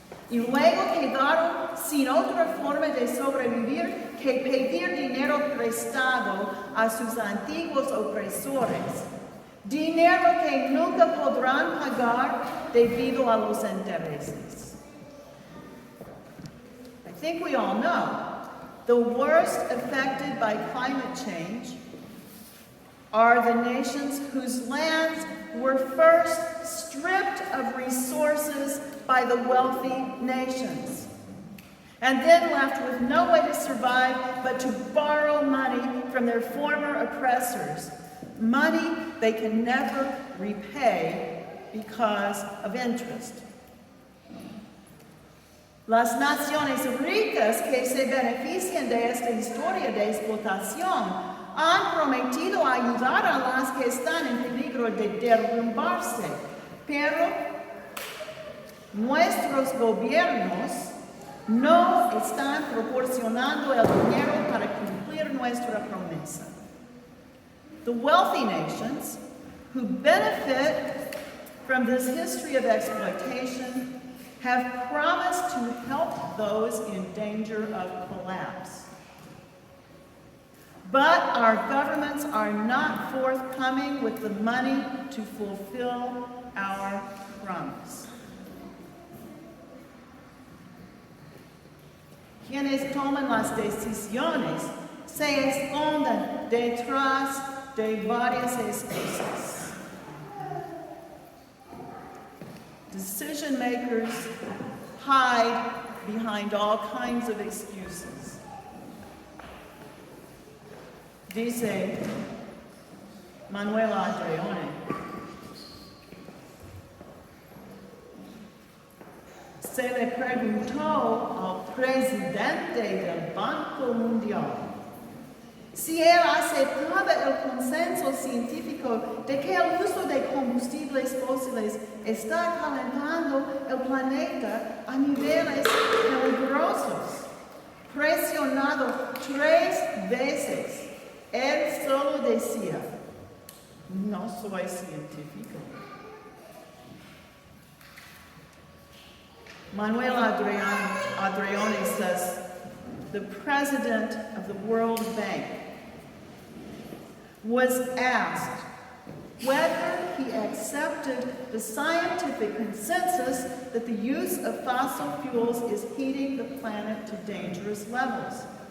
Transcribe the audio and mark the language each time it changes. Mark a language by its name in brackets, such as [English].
[Spanish] y luego quedaron sin otra forma de sobrevivir que pedir dinero prestado a sus antiguos opresores, dinero que nunca podrán pagar debido a los intereses. [English] I think we all know the worst affected by climate change are the nations whose lands were first stripped of resources by the wealthy nations, and then left with no way to survive but to borrow money from their former oppressors, money they can never repay because of interest. [Spanish] Las naciones ricas que se benefician de esta historia de explotación han prometido ayudar a las que están en peligro de derrumbarse, pero nuestros gobiernos no están proporcionando el dinero para cumplir nuestra promesa. [English] The wealthy nations who benefit from this history of exploitation have promised to help those in danger of collapse. But our governments are not forthcoming with the money to fulfill our promise. [Spanish] Quienes toman las decisiones se esconden detrás de varias excusas. [English] Decision makers hide behind all kinds of excuses. [Spanish] Dice Manuela Andreone, preguntó al presidente del Banco Mundial si él aceptaba el consenso científico de que el uso de combustibles fósiles está calentando el planeta a niveles peligrosos. Presionado 3 veces, él solo decía, no soy científico. [English] Manuel Adriani says, the president of the World Bank was asked whether he accepted the scientific consensus that the use of fossil fuels is heating the planet to dangerous levels.